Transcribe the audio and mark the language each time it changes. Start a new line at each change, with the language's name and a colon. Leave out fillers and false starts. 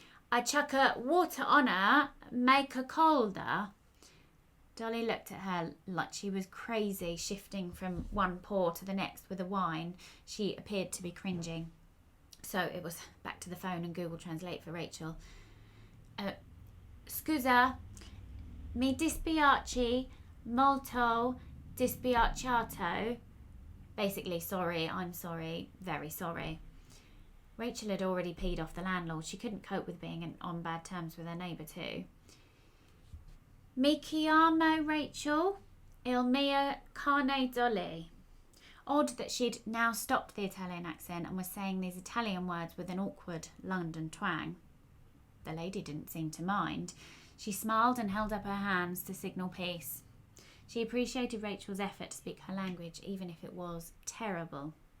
English: I chuck her water on her, make her colder. Dolly looked at her like she was crazy, shifting from one pour to the next with a whine. She appeared to be cringing. So it was back to the phone and Google Translate for Rachel.
Italian: Scusa, mi dispiace molto dispiaciato.
English: Basically, sorry, I'm sorry, very sorry. Rachel had already peed off the landlord. She couldn't cope with being on bad terms with her neighbour too.
Italian: Mi chiamo Rachel, il mio cane Dolly.
English: Odd that she'd now stopped the Italian accent and was saying these Italian words with an awkward London twang. The lady didn't seem to mind. She smiled and held up her hands to signal peace. She appreciated Rachel's effort to speak her language, even if it was terrible.